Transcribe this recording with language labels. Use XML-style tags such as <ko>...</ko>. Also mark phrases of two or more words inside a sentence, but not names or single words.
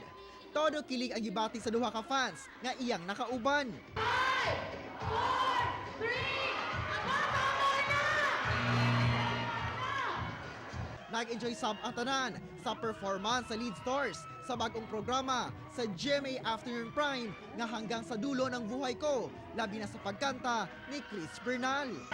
<ceb>Todo kilig ang gibati sa duha ka fans nga iyang nakauban. 5, 4, 3, Nag-enjoy sab ang tanan sa performance sa lead stars sa bagong programa sa GMA Afternoon Prime nga hanggang sa dulo ng buhay ko, labi na sa pagkanta ni Chris Bernal.</ceb>